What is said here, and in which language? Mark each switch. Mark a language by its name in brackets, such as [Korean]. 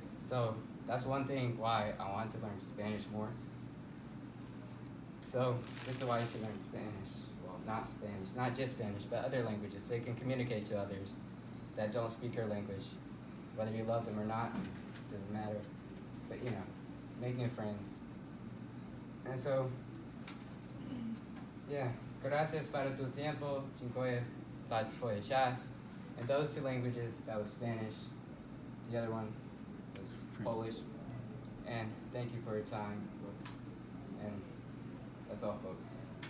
[English] So that's one thing why I want to learn Spanish more. So this is why you should learn Spanish. Well, not Spanish, not just Spanish, but other languages, so you can communicate to others that don't speak your language. Whether you love them or not, doesn't matter. But make new friends. And so, yeah, [Spanish] gracias para tu tiempo, [Polish] dziękuję za twoje czas. [English] And those two languages, that was Spanish. The other one was Polish. And thank you for your time. And that's all, folks.